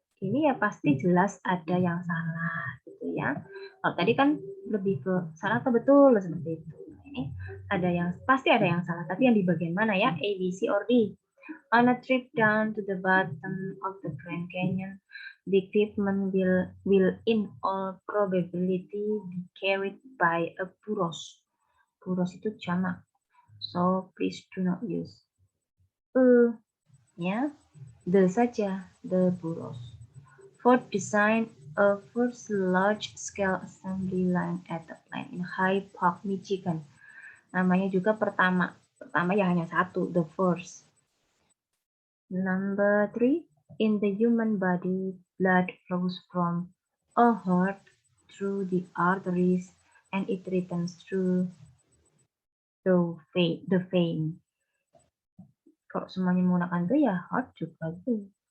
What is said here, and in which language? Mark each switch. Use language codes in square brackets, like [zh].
[id] Ini ya pasti jelas ada yang salah, gitu ya. Kalau tadi kan lebih ke salah atau betul seperti itu. Ini ada yang pasti ada yang salah, tapi yang di bagian mana ya? [en] A, B, C, or D. On a trip down to the bottom of the Grand Canyon, the equipment will in all probability be carried by a burros. [id] Burros itu jamak. [en] So please do not use ya, the saja, the burros. For design a first large-scale assembly line at the plant in Hyde Park, Michigan. [id] Namanya juga pertama. Pertama ya hanya satu, [en] the first. Number 3, in the human body, blood flows from a heart through the arteries and it returns through the vein. [id] Kalau semuanya menggunakan itu ya heart juga tuh.